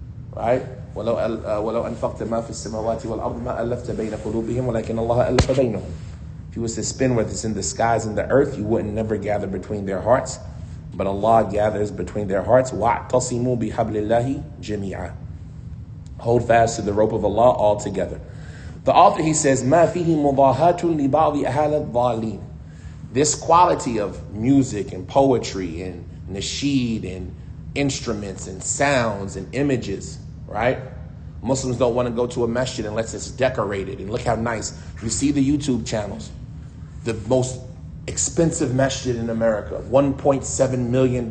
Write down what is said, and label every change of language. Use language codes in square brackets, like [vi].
[ar] Right? وَلَوْ أَنْفَقْتَ مَا فِي السَّمَاوَاتِ وَالْأَرْضِ مَا أَلَّفْتَ بَيْنَ قُلُوبِهِمْ وَلَكِنَّ اللَّهَ أَلَّفَ بَيْنَهُم. [en] If you was to spend what is in the skies and the earth, you wouldn't never gather between their hearts. But Allah gathers between their hearts. [ar] وَاعْتَصِمُوا بِحَبْلِ اللَّهِ جَمِيعًا. [en] Hold fast to the rope of Allah all together. The author, he says, [ar] مَا فِيهِ مُضَاهَةٌ لِبَعْضِ أَهَلِ الظَّالِينَ. [en] This quality of music and poetry and nasheed and instruments and sounds and images, right? Muslims don't want to go to a masjid unless it's decorated. And look how nice. You see the YouTube channels. The most expensive masjid in America, $1.7 million.